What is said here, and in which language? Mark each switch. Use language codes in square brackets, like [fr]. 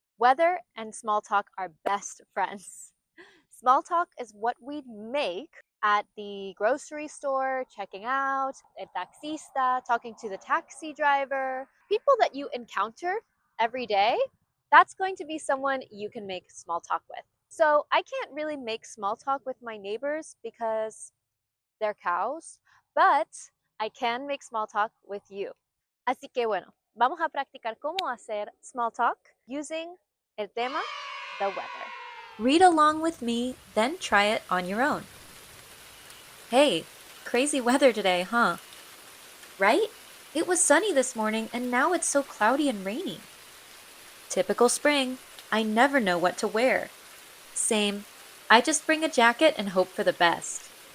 [en] Weather and small talk are best friends. Small talk is what we make at the grocery store, checking out, [es] el taxista, [en] talking to the taxi driver, people that you encounter every day. That's going to be someone you can make small talk with. So I can't really make small talk with my neighbors because they're cows, but I can make small talk with you. [es] Así que bueno, vamos a practicar cómo hacer small talk using el tema, [en] the weather. Read along with me, then try it on your own. Hey, crazy weather today, huh? Right? It was sunny this morning and now it's so cloudy and rainy. Typical spring. I never know what to wear. Same. I just bring a jacket and hope for the best.